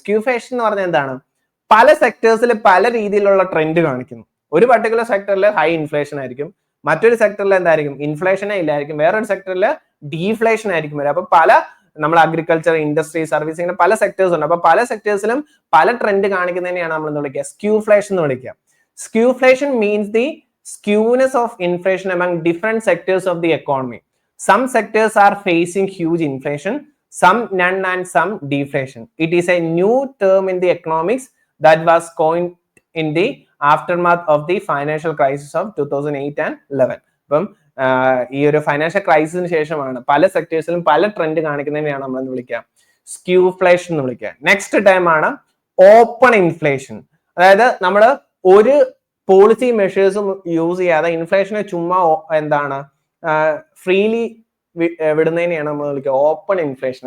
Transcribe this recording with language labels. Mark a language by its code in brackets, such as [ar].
[ml] സ്ക്യൂഫ്ലേഷൻ എന്ന് പറഞ്ഞാൽ എന്താണ്, പല സെക്ടേഴ്സിൽ പല രീതിയിലുള്ള ട്രെൻഡ് കാണിക്കുന്നു. ഒരു പർട്ടിക്കുലർ സെക്ടറിൽ ഹൈ ഇൻഫ്ലേഷൻ ആയിരിക്കും, മറ്റൊരു സെക്ടറിൽ എന്തായിരിക്കും, ഇൻഫ്ലേഷനേ ഇല്ലായിരിക്കും, വേറൊരു സെക്ടറിൽ ഡീഫ്ലേഷൻ ആയിരിക്കും വരിക. അപ്പൊ പല നമ്മൾ അഗ്രികൾച്ചർ, ഇൻഡസ്ട്രി, സർവീസ്, ഇങ്ങനെ പല സെക്ടേഴ്സ് ഉണ്ട്. അപ്പൊ പല സെക്ടേഴ്സിലും പല ട്രെൻഡ് കാണിക്കുന്നതിനെയാണ് നമ്മൾ എന്ന് വിളിക്കുക സ്ക്യൂഫ്ലേഷൻ എന്ന് വിളിക്കുക. [en] Skewflation means the skewness of inflation among different sectors of the economy. Some sectors are facing huge inflation, some none, and some deflation. It is a new term in the economics that was coined in the aftermath of the financial crisis of 2008 and 11. [ml] അപ്പം ഈ ഒരു financial ക്രൈസിസിന് ശേഷമാണ് പല സെക്ടേഴ്സിലും പല trend കാണിക്കുന്നതിനെയാണ് നമ്മൾ എന്ന് വിളിക്കുക സ്ക്യൂഫ്ലേഷൻ എന്ന് വിളിക്കുക. നെക്സ്റ്റ് ടൈം ആണ് ഓപ്പൺ ഇൻഫ്ലേഷൻ. അതായത് നമ്മൾ ഒരു പോളിസി മെഷേഴ്സും യൂസ് ചെയ്യാതെ ഇൻഫ്ലേഷനെ ചുമ്മാ എന്താണ് ഫ്രീലി വിടുന്നതിനെയാണ് നമ്മൾ വിളിക്കുക ഓപ്പൺ ഇൻഫ്ലേഷൻ.